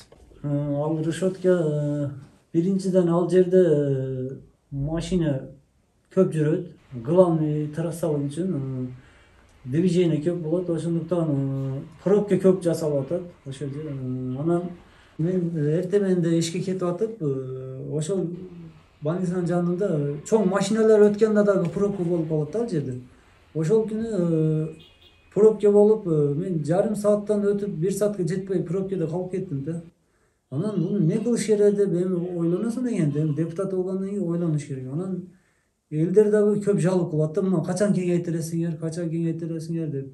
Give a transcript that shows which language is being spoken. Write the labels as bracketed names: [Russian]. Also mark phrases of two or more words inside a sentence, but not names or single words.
[Kyrgyz] Ал решетка биринчиден ал жерде машина көп жүрөт. Главный трассалык үчүн движение көп болот. Ошондуктан пробка көп жасалып атат ошол жерде. Анан Мен эртемende ише кетип атып ошол Банисан жанында чоң машиналар өткөндө дагы пробка болуп калат да ал жерде. Ошол күнү пробка болуп мен жарым сааттан өтүп 1 саатка жетпей пробкада калып кеттим да. Анан муну не кылыш керек деп эми ойлоносуң дегенде эми депутат болгондон кийин ойлонуш керек. Анан элдер дагы көп жалоп кылат да, мына качан кеңейтиресиңер деп.